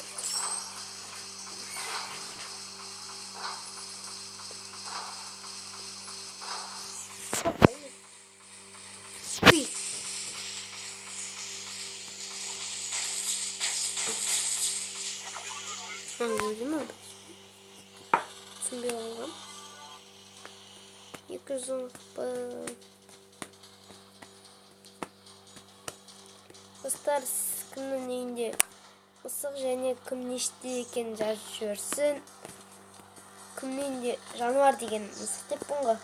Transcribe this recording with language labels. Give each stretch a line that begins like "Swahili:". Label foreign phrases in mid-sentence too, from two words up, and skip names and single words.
Russian: Спи.
Turkish: Gördün mü? Şimdi alalım.
Kazakh: 210 Достар, кімнің үйінде мысық және кім неште екен жазып жіберсін. Кімнің үйінде жануар деген мысық деппін ғой.